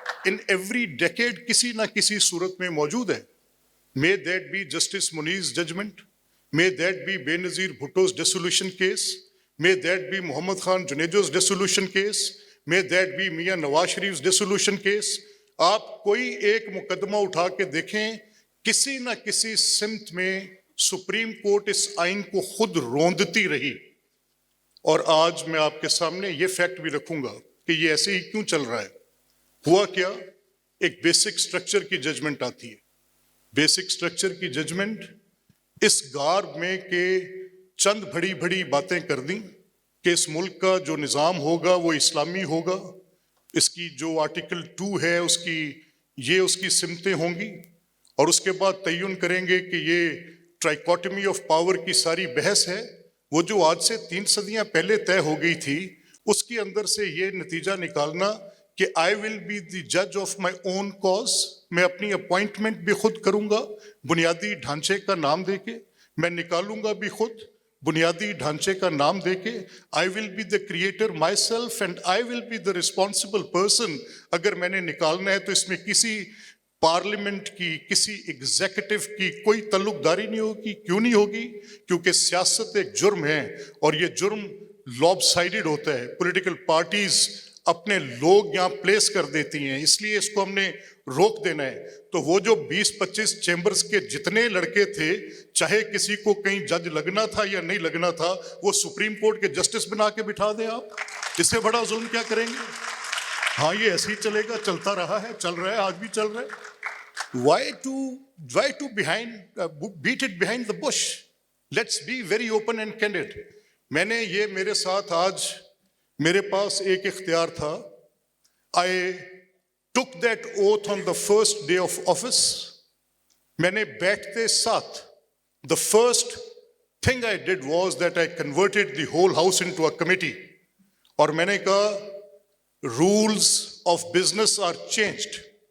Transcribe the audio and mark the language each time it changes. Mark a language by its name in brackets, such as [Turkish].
[English] in every decade [Urdu] کسی نہ کسی صورت میں موجود ہے. [English] May that be Justice Muni's judgment. May that be Benazir Bhutto's dissolution case. May that be Muhammad Khan Junejo's dissolution case. May that be Mian Nawaz Sharif's dissolution case. [Urdu] آپ کوئی ایک مقدمہ اٹھا کے دیکھیں, کسی نہ کسی سمت میں سپریم کورٹ اس آئین کو خود روندتی رہی. اور آج میں آپ کے سامنے یہ فیکٹ بھی رکھوں گا کہ یہ ایسے ہی کیوں چل رہا ہے. ہوا کیا, ایک بیسک سٹرکچر کی ججمنٹ آتی ہے. بیسک سٹرکچر کی ججمنٹ اس گارب میں کہ چند بڑی بڑی باتیں کر دیں کہ اس ملک کا جو نظام ہوگا وہ اسلامی ہوگا, اس کی جو آرٹیکل 2 ہے اس کی سمتیں ہوں گی, اور اس کے بعد تعین کریں گے کہ یہ ٹرائیکوٹمی آف پاور کی ساری بحث ہے, وہ جو آج سے 3 صدیاں پہلے طے ہو گئی تھی, اس کے اندر سے یہ نتیجہ نکالنا کہ [English] I will be the جج of my own cause, [Urdu] میں اپنی اپوائنٹمنٹ بھی خود کروں گا بنیادی ڈھانچے کا نام دے کے, میں نکالوں گا بھی خود بنیادی ڈھانچے کا نام دے کے. [English] I will be the creator myself and I will be the responsible person. [Urdu] اگر میں نے نکالنا ہے تو اس میں کسی پارلیمنٹ کی, کسی ایگزیکٹو کی کوئی تعلق داری نہیں ہوگی. کیوں نہیں ہوگی؟ کیونکہ سیاست ایک جرم ہے, اور یہ جرم لوب سائیڈڈ ہوتا ہے. پولیٹیکل پارٹیز اپنے لوگ یہاں پلیس کر دیتی ہیں, اس لیے اس کو ہم نے روک دینا ہے. تو وہ جو 20-25 چیمبرز کے جتنے لڑکے تھے, چاہے کسی کو کہیں جج لگنا تھا یا نہیں لگنا تھا, وہ سپریم کورٹ کے جسٹس بنا کے بٹھا دیں آپ. اس سے بڑا ظلم کیا کریں گے؟ ہاں یہ ایسے ہی چلے گا, چلتا رہا ہے, چل رہا ہے, آج بھی چل رہا ہے. [English] Why to beat it behind the bush? Let's be very open and candid. [Urdu] میں نے یہ میرے ساتھ آج میرے پاس ایک اختیار تھا. [English] I took that oath on the first day of office. [Urdu] میں نے بیٹھتے ساتھ [English] the first thing I did was that I converted the whole house into a committee. [Urdu] اور میں نے کہا [English] rules of business are changed.